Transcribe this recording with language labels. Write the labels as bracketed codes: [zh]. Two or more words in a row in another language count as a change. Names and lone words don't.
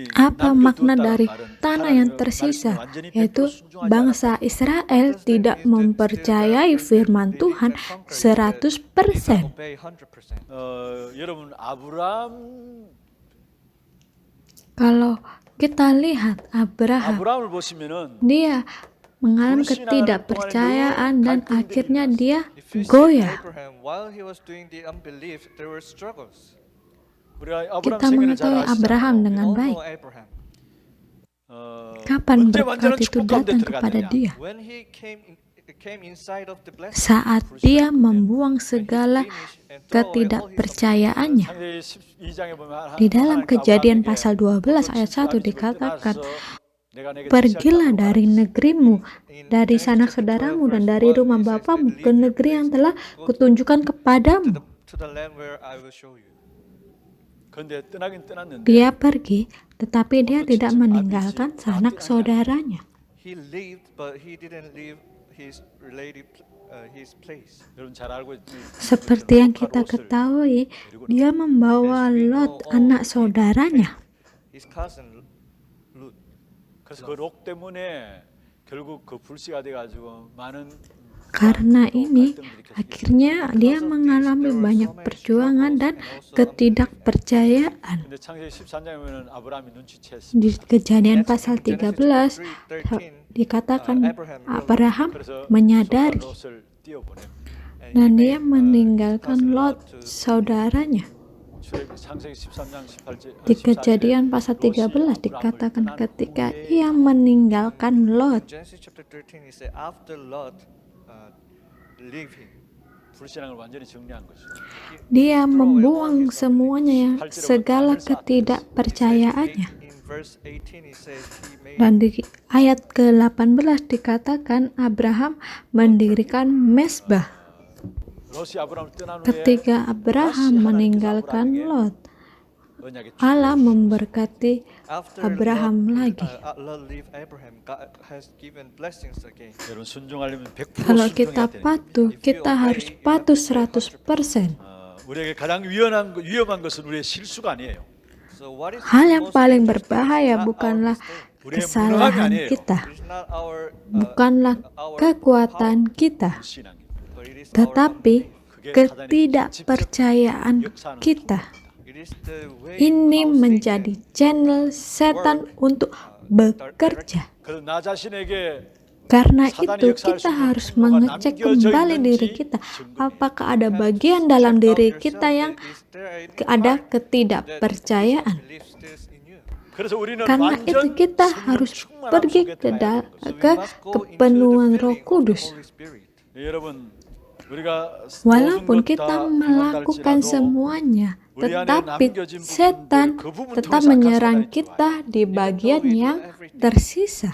[id] Apa makna dari [ko] 남겨두었다는 [id] tanah yang [ko] 말은 [id] tersisa? [ko] 완전히 100% [id] Yaitu [ko] 순종하지 [id] bangsa Israel tidak mempercayai firman Tuhan 100%. [en] Obey 100%. [ko] 여러분 아브라함 [id] Kalau kita lihat Abraham, [ko] 아브라함을 보시면은 [id] dia mengalami ketidakpercayaan dan akhirnya dia [en] If you see [id] goyah. [en] Abraham, while he was doing the unbelief, there were struggles. [ko] 우리가 아브라함 [id] Kita [ko] 생애를 잘 [id] mengetahui Abraham [ko] 아시잖아요. [id] dengan [en] We all [id] baik. [en] know Abraham. [id] Kapan [ko] 언제 [id] berkat [ko] 완전한 [id] itu [ko] 축복 가운데 [id] datang kepada [ko] 들어갔느냐? [id] dia? [en] When he came inside of the blessing, [id] Saat dia membuang segala ketidakpercayaannya. [ko] 창세기 12장에 보면 [id] Di dalam Kejadian pasal 12 ayat 1 dikatakan, pergilah dari negerimu, dari sanak saudaramu dan dari rumah bapamu ke negeri yang telah kutunjukkan kepadamu. [en] to the land where I will show you. [ko] 그런데 떠나긴 떠났는데 [id] Dia pergi, tetapi dia tidak meninggalkan sanak saudaranya. [en] He lived, but he didn't leave his relative, his place. [ko] 여러분 잘 알고 [id] Seperti yang kita ketahui, dia membawa Lot, anak saudaranya. [en] His cousin Lut. [ko] 그래서 그 록 때문에 결국 그 불씨가 돼가지고 많은 [id] Karena ini, akhirnya dia mengalami banyak perjuangan dan ketidakpercayaan. [ko] 근데 창세기 13장에 보면 아브라함이 눈치챘습니다. [id] Di Kejadian pasal 13 dikatakan Abraham menyadari [ko] 롯을 띄워보냅니다. [id] dan dia meninggalkan Lot saudaranya. [ko] 창세기 13장 18절 [id] Di Kejadian pasal 13 dikatakan ketika ia meninggalkan Lot, [en] Genesis chapter 13, he said, after Lot leave him, [ko] 불신앙을 완전히 정리한 것이죠. [id] dia membuang semuanya yang segala ketidakpercayaannya. [en] in verse 18 he says he made [id] Dan di ayat ke-18 dikatakan Abraham mendirikan mesbah. [ko] 롯이 아브라함을 떠난 후에 [id] Ketika Abraham meninggalkan Lot, [ko] 언약의 [id] Allah [ko] 축복을 [id] memberkati [en] After [id] Abraham lagi. [en] Allah leave Abraham, God has given blessings again. [ko] 여러분 순종하려면 100% [id] Kalau kita [ko] 순종해야 되는 [id] patuh, kita harus patuh 100%. [ko] 우리에게 가장 위험한 것은 우리의 실수가 아니에요. [en] So what is [id] Hal [en] the [id] yang [en] most [id] paling [en] dangerous thing? [id] berbahaya [en] It's not [id] bukanlah [en] our mistake. [ko] 우리의 무능함이 [id] kesalahan [ko] 아니에요. [id] kita, [en] It's not our, [id] bukanlah kekuatan kita, [ko] 신앙입니다. [en] but it is our [id] tetapi [ko] 그게 사단의 [id] ketidakpercayaan [ko] 역사하는 [id] kita. [en] it is the way [id] Ini [en] how [id] menjadi channel setan untuk bekerja. [ko] 그래서 나 자신에게 [id] Karena itu kita harus mengecek kembali diri kita. Apakah ada bagian dalam diri kita yang ada ketidakpercayaan? [ko] 그래서 우리는 [id] Karena itu [ko] 완전 [id] kita [ko] 성령 [id] harus [ko] 충만함 [id] pergi [ko] 속에 [id] ke, [ko] 들어가야 되는 거죠. [id] ke kepenuhan Roh Kudus. [ko] 여러분 우리가 [id] Walaupun kita melakukan semuanya, tetapi setan tetap menyerang kita di bagian yang tersisa.